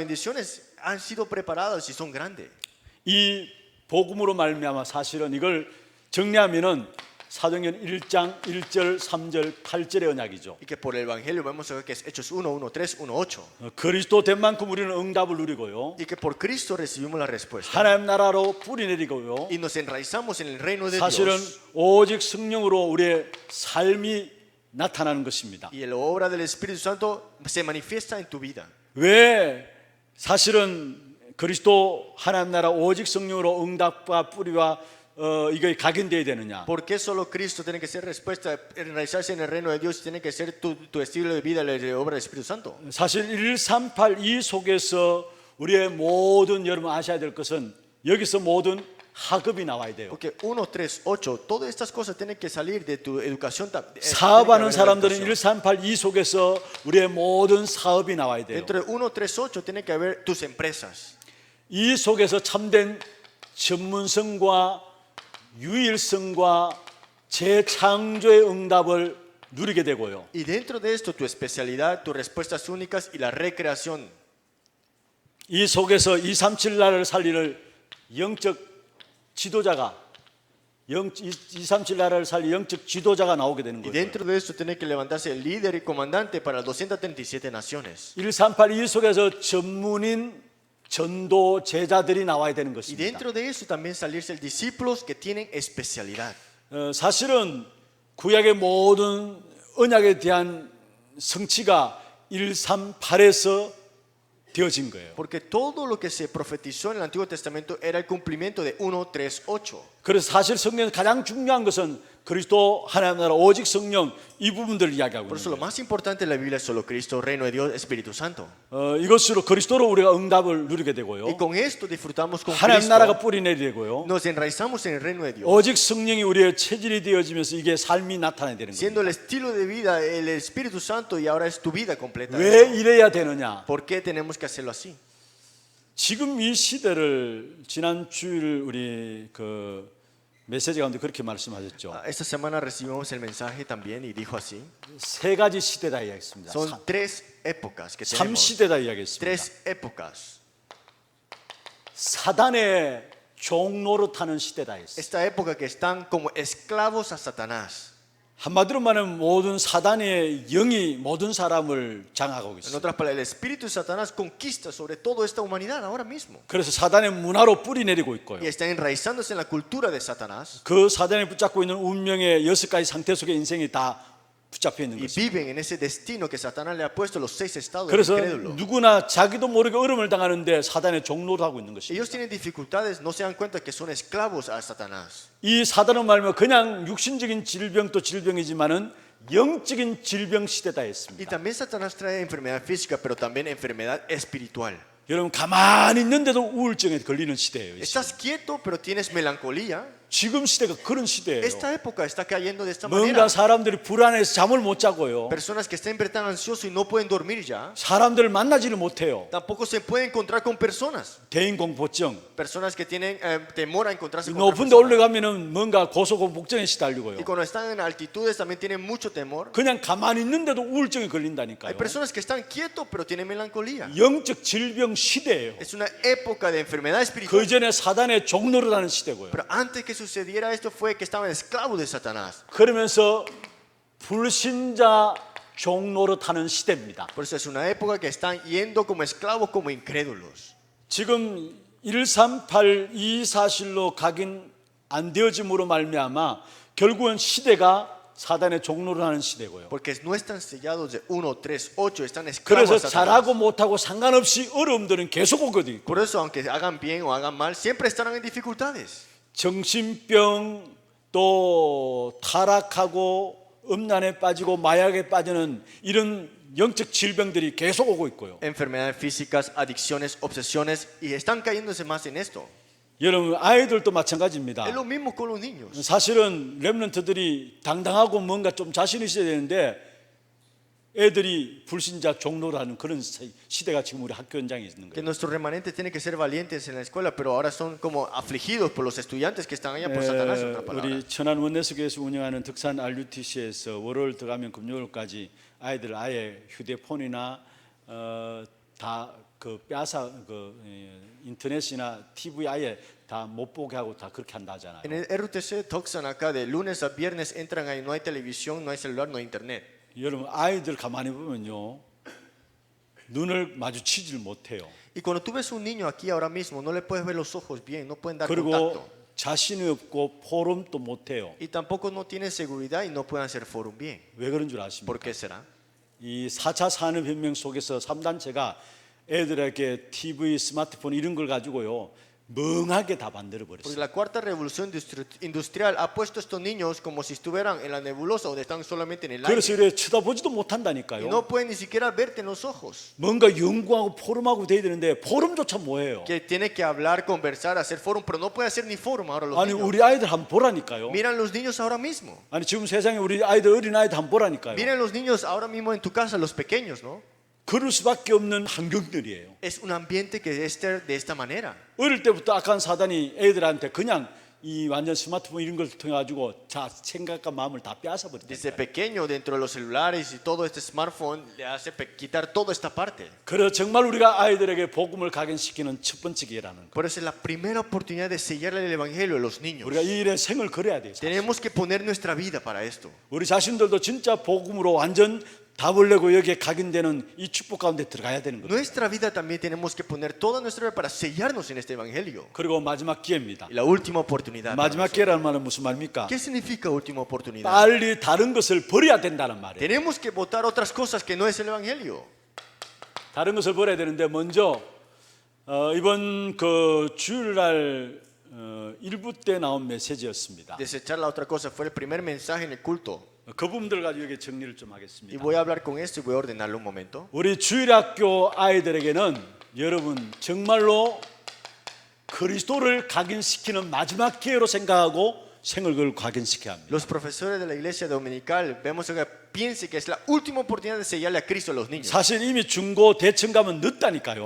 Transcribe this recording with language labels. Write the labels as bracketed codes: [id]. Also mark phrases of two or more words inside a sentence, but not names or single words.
[es] las bendiciones han sido preparadas y son grandes. [ko] 이 복음으로 말미암아 사실은 이걸 정리하면은 사도행전 1장 1절 3절 8절의 언약이죠. [es] Y que por el Evangelio vemos a ver que es Hechos 1, 1, 3, 1, 8. [ko] 그리스도 된 만큼 우리는 응답을 누리고요. [es] Y que por Cristo recibimos la respuesta. [ko] 하나님 나라로 뿌리 내리고요. [es] Y nos enraizamos en el reino de [ko] 사실은 [es] Dios. [ko] 오직 성령으로 우리의 삶이 나타나는 것입니다. [es] Y la obra del Espíritu Santo se manifiesta en tu vida. [ko] 왜 사실은 그리스도 하나님 나라 오직 성령으로 응답과 뿌리와 이게 각인되어야 되느냐? [es] ¿Por qué solo Cristo tiene que ser respuesta, enraizarse en el reino de Dios y tiene que ser tu estilo de vida, la obra del Espíritu Santo? [ko] 사실 1382 속에서 우리의 모든 여러분 아셔야 될 것은 여기서 모든 학업이 나와야 돼요. [es] Porque 1, 3, 8, todas estas cosas tienen que salir de tu educación. [ko] 사업하는 사람들은 1382 속에서 우리의 모든 사업이 나와야 돼요. [es] Dentro de 1, 3, 8 tiene que haber tus empresas. [ko] 이 속에서 참된 전문성과 유일성과 재창조의 응답을 누리게 되고요. [es] Y dentro de esto tu especialidad, tus respuestas únicas y la recreación. [ko] 이 속에서 237 나라를 살리는 영적 지도자가 237 나라를 살릴 영적 지도자가 나오게 되는 [es] Y [ko] 거예요. [es] dentro de esto tiene que levantarse el líder y comandante para las 237 naciones. [ko] 1382 속에서 전문인 전도 제자들이 나와야 되는 [es] Y [ko] 것입니다. [es] dentro de eso también salirse discípulos que tienen especialidad. [ko] 사실은 구약의 모든 언약에 대한 성취가 138에서 되어진 거예요. [es] Porque todo lo que se profetizó en el Antiguo Testamento era el cumplimiento de 1, 3, 8. [ko] 그래서 사실 성경에서 가장 중요한 것은 그리스도 하나님 나라 오직 성령 이 부분들을 이야기하고 [es] Por [ko] 있는 [es] eso lo [ko] 거예요. [es] más importante de la Biblia es solo Cristo, reino de Dios, Espíritu Santo. [ko] 이것으로 그리스도로 우리가 응답을 누리게 되고요. [es] Y con esto disfrutamos con [ko] 하나님 나라가 [es] Cristo. [ko] 뿌리내리게 되고요. [es] Nos enraizamos en el reino de Dios. [ko] 오직 성령이 우리의 체질이 되어지면서 이게 삶이 나타나야 되는 거예요. [es] Siendo el estilo de vida el Espíritu Santo y ahora es tu vida completa. [ko] 왜 이래야 되느냐? [es] ¿Por qué tenemos que hacerlo así? [ko] 지금 이 시대를 지난 주일 우리 그 메시지 가운데 그렇게 말씀하셨죠. [es] Esta semana recibimos el mensaje también y dijo así. [ko] 세 가지 시대다 이야기했습니다. [es] Son tres épocas que [ko] 삼 [es] tenemos. [ko] 시대다 이야기했습니다. [es] Tres épocas. [ko] 사단의 종로로 타는 시대다 했어요. [es] Esta época que están como esclavos a Satanás. [ko] 한마디로 말하면 모든 사단의 영이 모든 사람을 장악하고 [es] En [ko] 있어요. [es] otras palabras, el espíritu de Satanás conquista sobre toda esta humanidad ahora mismo. [ko] 그래서 사단의 문화로 뿌리 내리고 있고요. [es] Y está enraizándose en la cultura de Satanás. [ko] 그 사단이 붙잡고 있는 운명의 6가지 상태 속에 인생이 다 붙잡혀 있는 [es] Y [ko] 것입니다. [es] viven en ese destino que Satanás le ha puesto los 6 estados del [ko] 그래서 [es] incrédulo. [ko] 누구나 자기도 모르게 어려움을 당하는데 사단의 종로로 하고 있는 것입니다. [es] Ellos tienen dificultades, no se dan cuenta que son esclavos a Satanás. [ko] 이 사단은 말하면 그냥 육신적인 질병도 질병이지만은 영적인 질병 시대다 [es] Y [ko] 했습니다. [es] también Satanás trae enfermedad física, pero también enfermedad espiritual. [ko] 여러분 가만히 있는데도 우울증에 걸리는 시대예요. 이 시대. [es] Estás quieto, pero tienes melancolía. [ko] 지금 시대가 그런 시대예요. [es] Esta época está cayendo de esta manera. [ko] 뭔가 사람들이 불안해서 잠을 못 자고요. [es] Personas que están tan ansiosos y no pueden dormir ya. [ko] 사람들을 만나지를 못해요. [es] Tampoco se pueden encontrar con personas. [ko] 대인공포증. [es] Personas que tienen temor a encontrarse con [ko] 높은 데 [es] otras personas. [ko] 올라가면은 뭔가 고소공포증에 시달리고요. [es] Y cuando están en altitudes también tienen mucho temor. [ko] 그냥 가만히 있는데도 우울증에 [es] Hay [ko] 걸린다니까요. [es] personas que están quietos pero tienen melancolía. [ko] 영적 질병 시대예요. [es] Es una época de enfermedad [ko] 그 [es] espiritual. [ko] 전에 사단의 종로를 하는 시대고요. [es] Pero antes que sucediera esto fue que estaban esclavos de Satanás. [ko] 그러면서 불신자 종로로 타는 시대입니다. [es] Por eso es una época que están yendo como esclavos, como incrédulos. [ko] 지금 138 2사실로 각인 안 되어짐으로 말미암아 결국은 시대가 사단의 종로를 하는 시대고요. [es] Porque no están sellados de 1, 3, 8, están esclavos [ko] 그래서 [es] a Satanás. [ko] 잘하고 못하고 상관없이 어려움들은 계속 오거든요. [es] Por eso, aunque hagan bien o hagan mal, siempre estarán en dificultades. [ko] 정신병 또 타락하고 음란에 빠지고 마약에 빠지는 이런 영적 질병들이 계속 오고 있고요. [es] Enfermedades físicas, adicciones, obsesiones, y están cayéndose más en esto. [ko] 여러분 아이들도 마찬가지입니다. [es] Es lo mismo con los niños. [ko] 사실은 렘넌트들이 당당하고 뭔가 좀 자신 있어야 되는데 애들이 불신자 종로를 하는 그런 시대가 지금 우리 학교 현장에 있는 [es] Que [ko] 거예요. [es] nuestros remanentes tienen que ser valientes en la escuela, pero ahora son como afligidos por los estudiantes que están allá por Satanás, en otra palabra. [ko] 우리 천안 원내수교에서 운영하는 덕산 RUTC에서 월요일 들어가면 금요일까지 아이들 아예 휴대폰이나 다 그 빼앗아 인터넷이나 TV 아예 다 못 보게 하고 다 그렇게 한다 하잖아요. [es] En el RUTC Toxan acá de lunes a viernes entran ahí, no hay televisión, no hay celular, no hay internet. [ko] 여러분 아이들 가만히 보면요 눈을 마주치질 못해요. [es] Y cuando tú ves un niño aquí ahora mismo, no le puedes ver los ojos bien, no pueden dar [ko] 그리고 [es] contacto. [ko] 자신이 없고 포럼도 못해요. [es] Y tampoco no tienen seguridad y no pueden hacer forum bien. [ko] 왜 그런 줄 아십니까? [es] ¿Por qué será? [ko] 이 4차 산업혁명 속에서 3단체가 애들에게 TV, 스마트폰 이런 걸 가지고요 멍하게 다 만들어 [es] Porque [ko] 버렸어요. [es] la cuarta revolución industrial ha puesto a estos niños como si estuvieran en la nebulosa donde están solamente en el [ko] 그래서 [es] aire. [ko] 이래 쳐다보지도 [es] Y [ko] 못한다니까요. [es] no pueden ni siquiera verte en los ojos. [ko] 뭔가 연구하고 포럼하고 돼야 되는데 포럼조차 뭐예요? [es] Que tiene que hablar, conversar, hacer fórum, pero no puede hacer ni fórum ahora los [ko] 아니 [es] niños. [ko] 우리 아이들 한번 보라니까요. [es] Miran los niños ahora mismo. [ko] 아니 지금 세상에 우리 아이들 어린 아이들 한번 보라니까요. [es] Miren los niños ahora mismo en tu casa, los pequeños, ¿no? [ko] 그럴 수밖에 없는 환경들이에요. [es] Es un ambiente que es de esta manera. [ko] 어릴 때부터 악한 사단이 애들한테 그냥 이 완전 스마트폰 이런 걸 통해 가지고 자 생각과 마음을 다 빼앗아 [es] Desde [ko] 버린다. [es] pequeño, dentro de los celulares y todo este smartphone, le hace quitar toda esta parte. [ko] 그래서 정말 우리가 아이들에게 복음을 각인시키는 첫 번째 기회라는 거. [es] Por eso es la primera oportunidad de sellarle el evangelio a los niños. [ko] 우리가 이 일에 생을 걸어야 돼요. [es] Tenemos que poner nuestra vida para esto. [ko] 우리 자신들도 진짜 복음으로 완전 답을 내고 여기에 각인되는 이 축복 가운데 들어가야 되는 거예요. [es] Nuestra vida también tenemos que poner toda nuestra vida para sellarnos en este evangelio. [ko] 그리고 마지막 기회입니다. [es] Y la última oportunidad. para [ko] 마지막 [es] nosotros. [ko] 기회라는 말은 무슨 말입니까? [es] ¿Qué significa última oportunidad? [ko] 빨리 다른 것을 버려야 된다는 말이에요. [es] Tenemos que votar otras cosas que no es el evangelio. [ko] 다른 것을 버려야 되는데 먼저 이번 그 주일날 일부 때 나온 메시지였습니다. [es] Desechar la otra cosa fue el primer mensaje en el culto. [ko] 그 부분들 가지고 여기 정리를 좀 [es] Y [ko] 하겠습니다. [es] voy a hablar con esto y voy a ordenarlo un momento. [ko] 우리 주일학교 아이들에게는 여러분 정말로 그리스도를 각인시키는 마지막 기회로 생각하고 생을 그걸 각인시켜야 합니다. [es] Los profesores de la iglesia dominical vemos que piense que es la última oportunidad de sellarle a Cristo a los niños. [ko] 사실 이미 중고 대청 가면 늦다니까요.